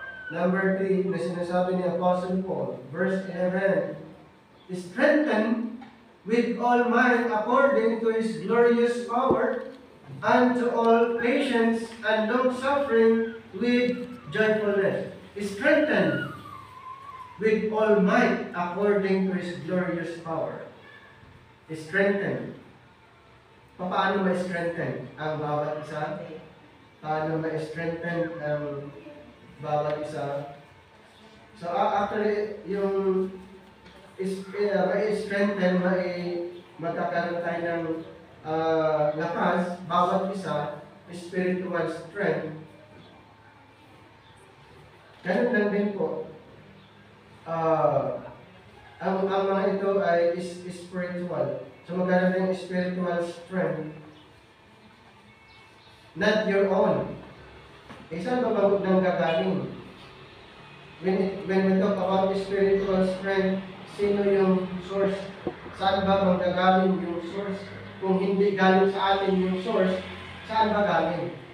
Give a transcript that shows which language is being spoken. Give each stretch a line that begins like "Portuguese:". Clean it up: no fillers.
English: Number 3,
Filipino: na sinasabi ni Apostle Paul,
English: verse 11, strengthen with all might according to His glorious power, unto all patience and long-suffering with joyfulness. Strengthen with all might according to His glorious power. Strengthen.
Filipino: Paano ma-strengthen ang bawat isa? Paano ma-strengthen ang bawat isa? So actually, yung ma-strengthen, magkakaroon tayo ng lakas, bawat isa, spiritual strength. Ganun lang din po. Ang mga ito ay spiritual.
English: So
Filipino: magkaroon ng
English: spiritual strength, not your own.
Filipino: Saan ba nang gagaling?
English: When we talk about spiritual strength,
Filipino: sino yung
English: source?
Filipino: Saan ba manggagaling yung source? Kung hindi galing sa atin yung source, saan ba galing?